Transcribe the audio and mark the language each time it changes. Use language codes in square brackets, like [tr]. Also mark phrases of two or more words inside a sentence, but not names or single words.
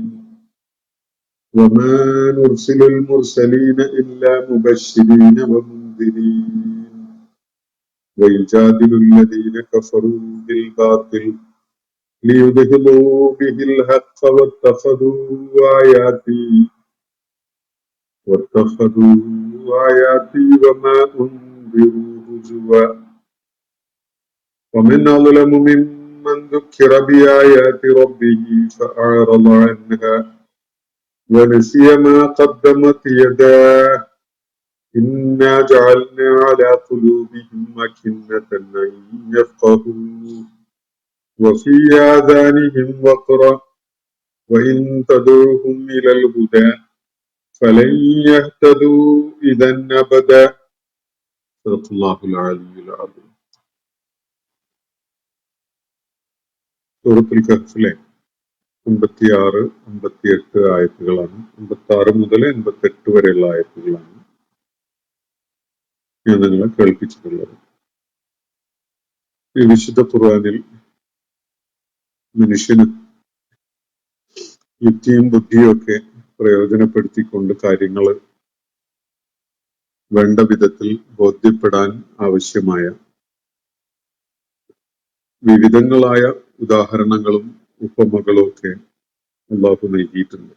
[ar] وما نرسل المرسلين إلا مبشرين ومنذرين ويجادل الذين كفروا بالباطل ليدحضوا به الحق واتخذوا آياتي وما أنذروا هزوا ومن أظلم ممن ذكر بآيات ربه فأعرض عنها ونسي ما قدمت يداه إنا جعلنا على قلوبهم أكنة أن يفقهوا وفي آذانهم وقرا وإن تدعوهم إلى الهدى فلن يهتدوا إذا أبدا. صدق الله العلي العظيم. [ml] സൂറത്തുൽ കഹ്ഫിലെ 56, 58 ആയത്തുകളാണ്. 56 മുതൽ 88 വരെയുള്ള ആയത്തുകളാണ് ഞാൻ നിങ്ങളെ കേൾപ്പിച്ചിട്ടുള്ളത്. ഈ വിശുദ്ധ ഖുർആനിൽ മനുഷ്യന് യുക്തിയും ബുദ്ധിയും ഒക്കെ പ്രയോജനപ്പെടുത്തിക്കൊണ്ട് കാര്യങ്ങൾ വേണ്ട വിധത്തിൽ ബോധ്യപ്പെടാൻ ആവശ്യമായ വിവിധങ്ങളായ ഉദാഹരണങ്ങളും ഉപമകളും ഒക്കെ അല്ലാഹു നൽകിയിട്ടുണ്ട്.